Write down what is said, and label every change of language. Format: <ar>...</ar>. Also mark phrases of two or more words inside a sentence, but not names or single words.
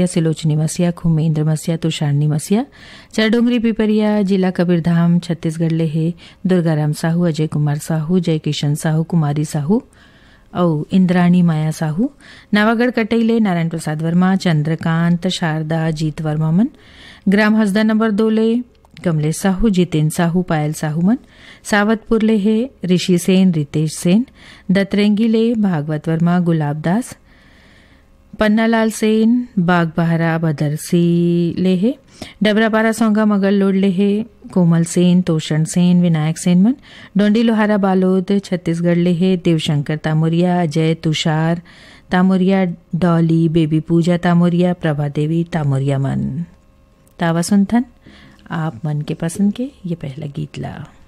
<hne>सिलोचनी मसिया, खुमेंद्र मसिया, तुषारनी मसिया, चरडोंगरी पिपरिया जिला कबीरधाम छत्तीसगढ़ ले हे दुर्गाराम साहू, अजय कुमार साहू, जय किशन साहू, कुमारी साहू और इंद्राणी माया साहू, नावागढ़ कटैले नारायण प्रसाद वर्मा, चंद्रकांत, शारदा, जीत वर्मा मन, ग्राम हसदा नंबर 2 ले कमलेश साहू, जितेंद्र साहू, पायल साहू मन, सावतपुर ले है ऋषि सेन, रितेश सेन, दतरेंगी ले भागवत वर्मा, गुलाब दास, पन्नालाल सेन, बाग बहरा बदरसी ले है, डबरापारा सोंगा मगल लोड ले है कोमल सेन, तोषण सेन, विनायक सेन मन, डोंडी लोहारा बालोद छत्तीसगढ़ ले है देवशंकर तामुरिया, अजय तुषार तामुरिया, डॉली, बेबी पूजा तामुरिया, प्रभा देवी तामुरिया मन। तावा सुनथन आप मन के पसंद के ये पहला गीत ला।</hne>